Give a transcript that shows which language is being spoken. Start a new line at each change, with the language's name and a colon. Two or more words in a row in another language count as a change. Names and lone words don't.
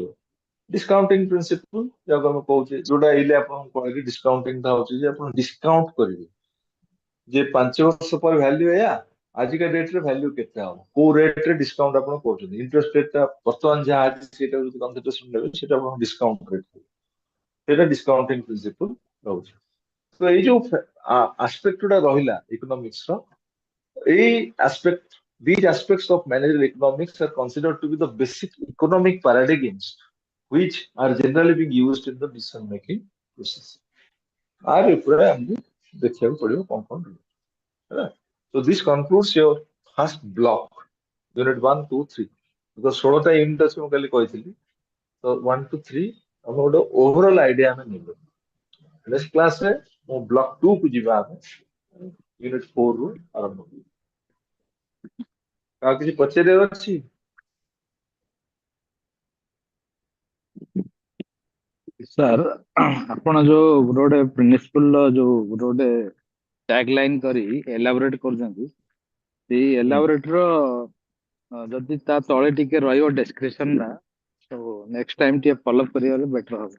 English: discounting principle
Odia: ଯାହାକୁ ଆମେ କହୁଛେ, ଯୋଉଟା ଏଇଲେ ଆପଣଙ୍କୁ କହିଲି, ଡିସକାଉଣ୍ଟିଂ ଟା ହଉଛି ଯେ ଆପଣ ଡିସକାଉଣ୍ଟ କରିବେ ଯେ 5 ବର୍ଷ ପରେ ଭ୍ୟାଲ୍ୟୁ ଏଇଆ, ଆଜିକା ଡେଟରେ ଭ୍ୟାଲ୍ୟୁ କେତେ ହବ, କୋଉ ରେଟରେ ଡିସକାଉଣ୍ଟ ଆପଣ କରୁଛନ୍ତି। ଇଣ୍ଟରେଷ୍ଟ ରେଟଟା ବର୍ତ୍ତମାନ ଯାହା ଅଛି ସେଇଟା ଯଦି କନସିଡରେସନ ନେବେ, ସେଇଟା ଆପଣ
English: discount rate,
Odia: ସେଇଟା
English: discounting principle
Odia: ରହୁଛି। ତ ଏଇ ଯୋଉ ଆସ୍ପେକ୍ଟ ଗୁଡା ରହିଲା ଇକୋନୋମିକ୍ସ ର, ଏଇ
English: aspect, these aspects of managerial economics are considered to be the basic economic paradigms which are generally being used in the decision making process.
Odia: आर ଉପରେ ଆମକୁ ଦେଖିବାକୁ ପଡିବ କଣ କଣ ରହିବ, ହେଲା।
English: So this concludes your first block, unit 1, 2, 3.
Odia: because 16ଟା ୟୁନିଟ୍ ଅଛି ମୁଁ କାଲି କହିଥିଲି। ତ 1 to 3 ଆମେ ଗୋଟେ
English: overall idea
Odia: ଆମେ ନେବୁ। ନେକ୍ସଟ କ୍ଲାସରେ ମୁଁ ବ୍ଲକ 2 କୁ ଯିବା ଆମେ। यूनिट 4 ରୁ ଆରମ୍ଭ କରିବି। କାହାକୁ କିଛି ପଚାରିବାର ଅଛି? ସାର୍ ଆପଣ ଯୋଉ ଗୋଟେ ପ୍ରିନ୍ସିପଲ ଯୋଉ ଗୋଟେ
English: tag line
Odia: କରି ଏଲାବୋରେଟ କରୁଛନ୍ତି, ସେଇ ଏଲାବୋରେଟ ର ଯଦି ତା ତଳେ ଟିକେ ରହିବ ଡେସ୍କ୍ରିପସନ ଟା, ତ
English: next time
Odia: ଟିକେ ଫଲୋ କରିବାରେ ବେଟର ହବ।